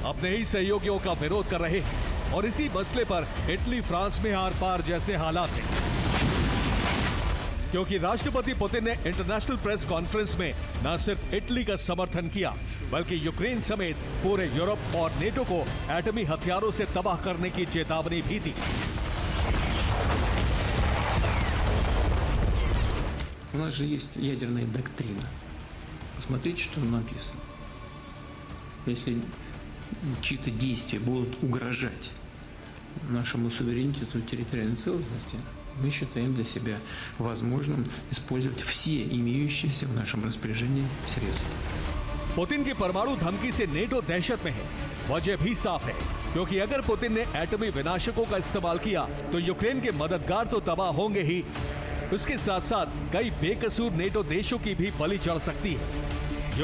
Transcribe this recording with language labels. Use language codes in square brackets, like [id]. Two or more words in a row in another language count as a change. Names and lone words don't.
[hi] अपने ही सहयोगियों का विरोध कर रहे हैं और इसी मसले पर इटली फ्रांस में आर पार जैसे हालात हैं। क्योंकि राष्ट्रपति पुतिन ने [en] international press conference [hi] में न सिर्फ इटली का समर्थन किया, बल्कि यूक्रेन समेत पूरे यूरोप और नेटो को एटमी हथियारों से तबाह करने की चेतावनी भी दी। [ru] У нас же есть ядерная доктрина. Посмотрите, что написано. Если чьи-то действия будут угрожать нашему суверенитету и территориальной целостности, мы считаем для себя возможным использовать все имеющиеся в нашем распоряжении средства. [hi] पुतिन की परमाणु धमकी से नेटो दहशत में है। वजह भी साफ है, क्योंकि अगर पुतिन ने एटमी विनाशकों का इस्तेमाल किया तो यूक्रेन के मददगार तो तबाह होंगे ही, उसके साथ साथ कई बेकसूर नेटो देशों की भी बलि चढ़ सकती है।